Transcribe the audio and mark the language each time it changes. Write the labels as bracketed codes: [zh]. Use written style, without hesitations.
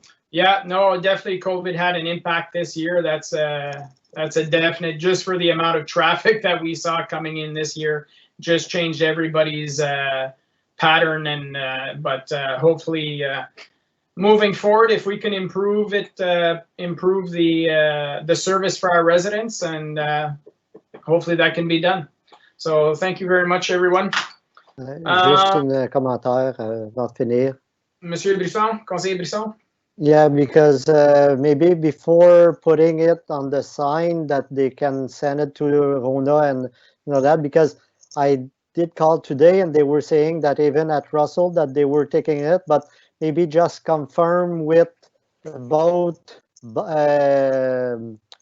[en] Yeah, no, definitely COVID had an impact this year. That's a definite, just for the amount of traffic that we saw coming in this year, just changed everybody's pattern. And but hopefully moving forward, if we can improve it, improve the service for our residents, and hopefully that can be done. So thank you very much, everyone. [fr] Juste un commentaire avant de finir. Monsieur Brisson, Conseiller Brisson. [en] Yeah, because maybe before putting it on the sign that they can send it to Rona and that, because I did call today and they were saying that even at Russell that they were taking it, but maybe just confirm with both the